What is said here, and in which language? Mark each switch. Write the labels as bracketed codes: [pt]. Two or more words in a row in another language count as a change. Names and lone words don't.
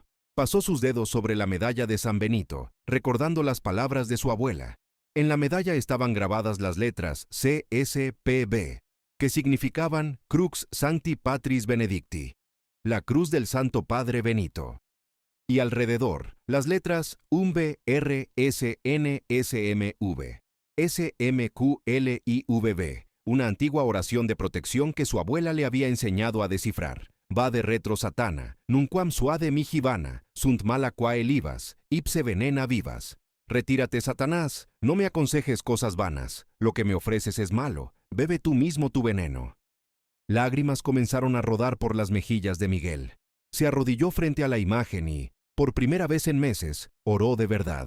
[es] Pasó sus dedos sobre la medalla de San Benito, recordando las palabras de su abuela. En la medalla estaban grabadas las letras CSPB, que significaban [la] Crux Sancti Patris Benedicti, [es] la cruz del Santo Padre Benito. Y alrededor, las letras UMB, R, S, N, S, M, V, S, M, Q, L, I, V, B, una antigua oración de protección que su abuela le había enseñado a descifrar, [la] vade retro satana, nunquam suade mihi vana, sunt mala quae libas, ipse venena vivas. [es] Retírate, Satanás, no me aconsejes cosas vanas, lo que me ofreces es malo, bebe tú mismo tu veneno. Lágrimas comenzaron a rodar por las mejillas de Miguel. Se arrodilló frente a la imagen y, por primera vez en meses, oró de verdad.